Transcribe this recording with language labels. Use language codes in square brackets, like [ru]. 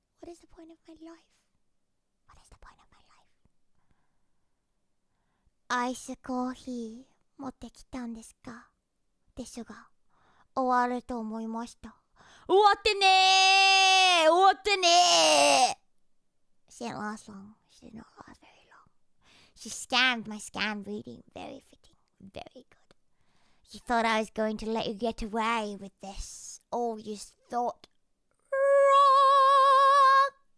[en] What is the point of my life? What is the point of my life? [ja] アイスコーヒー持ってきたんですか？ですが、終わると思いました。終わってねー！終わってねー！ [en] She didn't last long. She did not last very long. She scammed my scam reading. Very fitting. Very good. You thought I was going to let you get away with this. Oh, you thought wrong.